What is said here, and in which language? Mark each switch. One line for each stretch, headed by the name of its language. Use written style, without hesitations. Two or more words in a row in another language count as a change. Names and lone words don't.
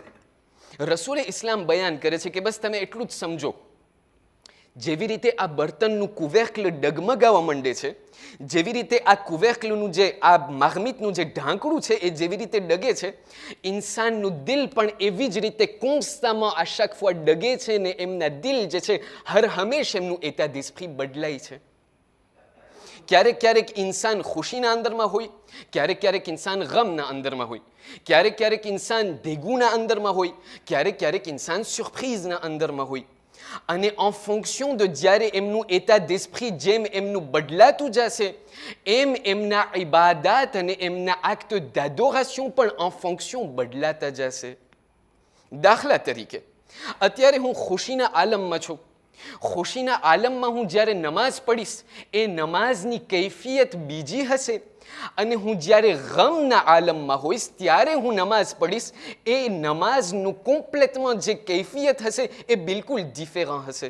Gujarati: રસૂલે ઇસ્લામ બયાન કરે છે કે બસ તમે એટલું જ સમજો, જેવી રીતે આ બર્તનનું કુવેર્કલ ડગમગાવા માંડે છે, જેવી રીતે આ કુવેર્કલનું જે આ મગમીતનું જે ઢાંકણું છે એ જેવી રીતે ડગે છે, ઇન્સાનનું દિલ પણ એવી જ રીતે કોન્સ્ટામાં આ
French: chaque fois
Gujarati: ડગે છે ને એમના દિલ જે છે હર હંમેશ એમનું
French: état d'esprit
Gujarati: બદલાય છે. ક્યારેક ક્યારેક ઇન્સાન ખુશીના અંદરમાં હોય, ક્યારેક ક્યારેક ઇન્સાન ગમના અંદરમાં હોય, ક્યારેક ક્યારેક ઇન્સાન દેગુના અંદરમાં હોય, ક્યારેક ક્યારેક ઇન્સાન સરપ્રાઈઝના અંદરમાં હોય. અને
French: en fonction de
Gujarati: જ્યારે એમનું
French: état d'esprit
Gujarati: જેમ એમનું બદલાતું જશે એમ એમના ઇબાદત અને એમના
French: acte d'adoration
Gujarati: પણ
French: en fonction
Gujarati: બદલાતા જશે. દાખલા તરીકે અત્યારે હું ખુશીના આલમમાં છું. ખુશીના આલમમાં હું જ્યારે નમાઝ પડીશ એ નમાઝની કૈફિયત બીજી હશે, અને હું જ્યારે ગમના આલમમાં હોઈશ ત્યારે હું નમાઝ પડીશ એ નમાઝનું કોમ્પ્લેટમાં જે કૈફિયત હશે એ બિલકુલ ડિફરન્ટ હશે.